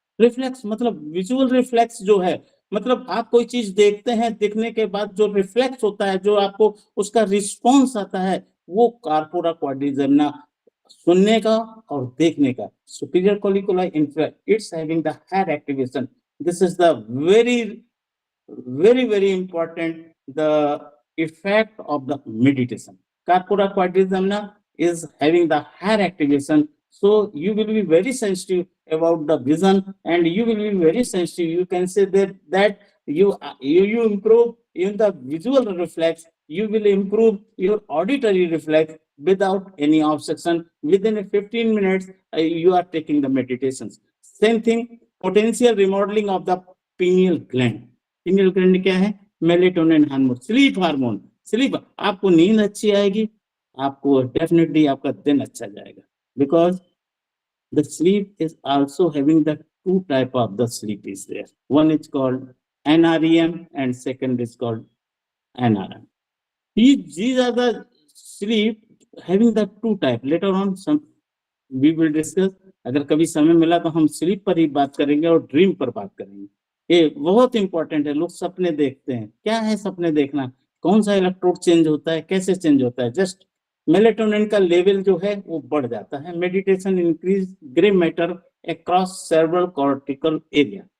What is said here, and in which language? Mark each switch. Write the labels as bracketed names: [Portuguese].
[Hindi] Reflex मतलब visual reflex जो है, मतलब आप कोई चीज देखते हैं, देखने के बाद जो रिफ्लेक्स होता है, जो आपको उसका रिस्पॉन्स आता है, वो कार्पोरा क्वाड्रिजेमिना सुनने का और देखने का। [English] Superior colliculi it's having the higher activation. This is the very important the effect of the meditation. Corpora quadrigemina is having the higher activation, so you will be very sensitive about the vision, and you will be very sensitive. You can say that you improve in the visual reflex, you will improve your auditory reflex without any obstruction. Within 15 minutes you are taking the meditations. Same thing, potential remodeling of the pineal gland. [Hindi] Pineal gland क्या है? Melatonin hormone, sleep hormone. Sleep, आपको नींद अच्छी आएगी, आपको definitely आपका दिन अच्छा जाएगा, [English] Because the sleep is also having the two type of the sleep is there, one is called NREM and second is called NRM. These are the sleep having the two type. Later on we will discuss. [Hindi] अगर कभी समय मिला तो हम sleep पर ही बात करेंगे और ड्रीम पर बात करेंगे। ये बहुत इंपॉर्टेंट है। लोग सपने देखते हैं, क्या है सपने देखना? कौन सा इलेक्ट्रोड चेंज होता है, कैसे चेंज होता है, जस्ट मेलेटोनिन का लेवल जो है वो बढ़ जाता है। [English] Meditation increase grey matter across cerebral cortical area.